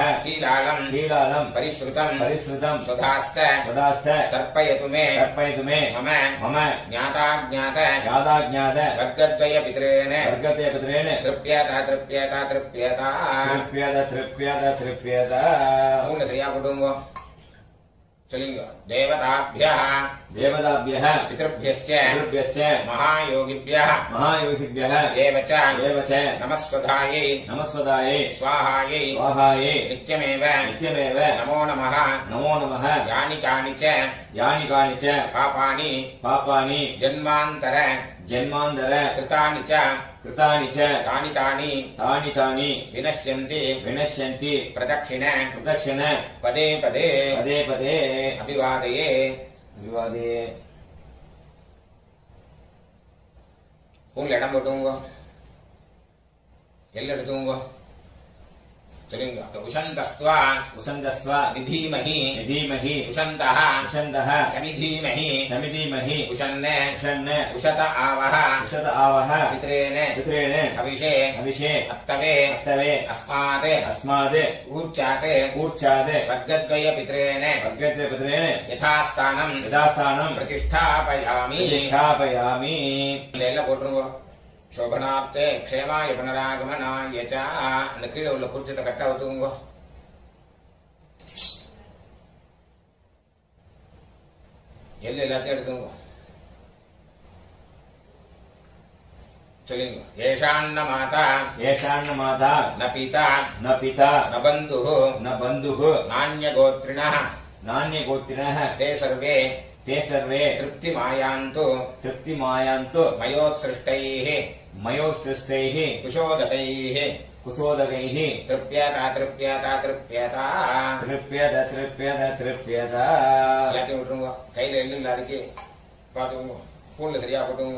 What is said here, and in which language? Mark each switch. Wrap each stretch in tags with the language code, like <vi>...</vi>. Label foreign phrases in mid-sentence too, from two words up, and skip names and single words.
<sa>कीलालम् कीलालम् परिश्रुतम् परिश्रुतम् सुधास्त तदास्थ तर्पयतु मे तर्पयतु मे मम मम ज्ञाताज्ञात ज्ञाताज्ञात वर्गद्वयपितॄन् वर्गद्वयपितॄन् तृप्यत तृप्यत तृप्यत तृप्यत तृप्यत तृप्यत</sa> <ta>மூணு சரியா போட்டுங்க சொல்லுங்க தேவதாभ्यः</ta> <sa>देवताभ्यः पितृभ्यश्च पितृभ्यश्च महायोगिभ्यः महायोगिभ्यः एव च एव च नमस्वधायै नमस्वदायै स्वाहायै स्वाहायै नित्यमेव नित्यमेव नमो नमः नमो नमः यानि कानि च यानि कानि च पापानि पापानि जन्मान्तर जन्मान्तर कृतानि च कृतानि च तानि तानि तानि तानि विनश्यन्ति विनश्यन्ति प्रदक्षिण प्रदक्षिण पदे पदे पदे पदे अभिवादये विवादे</sa> <ta>உங்க இடம் போட்டுங்க எல்லாம் எடுத்துங்க சொல்லுங்க உஷந்தஸ்த்வா</ta> <sa>उषन्दस्व நிதீமஹி धीमहि உஷந்தஹ उषन्दः சமிதீமஹி समिधीमहि உஷன்ன उषन् उषत आवह उषत आवह பித்ரேன पितॄन् அபிஷே अभिषे அத்தவே अत्तवे அஸ்மாத் अस्माद् ஊர்ச்சாத் ऊर्चाद् वर्गद्वय पितॄन् वर्गद्वयपितॄन् யதாஸ்தானம் यथास्थानं பிரதிஷ்டாபயாமி प्रतिष्ठापयामि</sa> <ta>எல்லாம் போட்டுருங்க</ta> <sa>शोभनार्थे क्षेमाय पुनरागमनाय च</sa> <ta>அந்த கீழே உள்ள குறிச்சத்தை கட்ட ஒத்துக்குங்க எல்லாத்தையும் எடுத்துங்க சொல்லுங்க</ta> <sa>येषान्न माता येषान्न माता न पिता न पिता न बन्धुः न बन्धुः நான்யகோத்ரிணः नान्यगोत्रिणः ते सर्वे ते सर्वे तृप्तिमायान्तु तृप्तिमायान्तु मयोत्सृष्टैः मयोत्सृष्टैः कुशोदकैः कुशोदकैः तृप्यता तृप्यता तृप्यता तृप्यत तृप्यत तृप्यत</sa> <ta>எல்லாத்தையும் விட்டுருங்க. கையில எள்ளு இல்லாதக்கு பாத்துக்கோங்க. ஸ்பூன்ல சரியா போட்டுங்க.</ta>